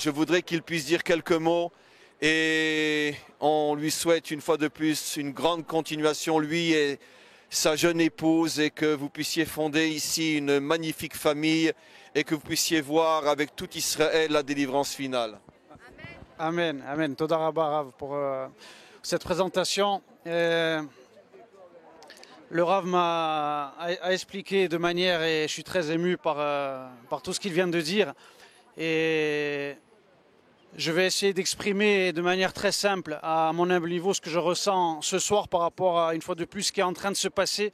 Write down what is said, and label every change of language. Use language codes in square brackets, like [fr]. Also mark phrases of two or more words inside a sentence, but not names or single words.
[fr] Je voudrais qu'il puisse dire quelques mots et on lui souhaite une fois de plus une grande continuation, lui et sa jeune épouse, et que vous puissiez fonder ici une magnifique famille et que vous puissiez voir avec tout Israël la délivrance finale. Amen, amen. [he] תודה רבה רב [fr] pour cette présentation. Le Rav m'a expliqué de manière, et je suis très ému par tout ce qu'il vient de dire. Et je vais essayer d'exprimer de manière très simple, à mon humble niveau, ce que je ressens ce soir par rapport à, une fois de plus, ce qui est en train de se passer.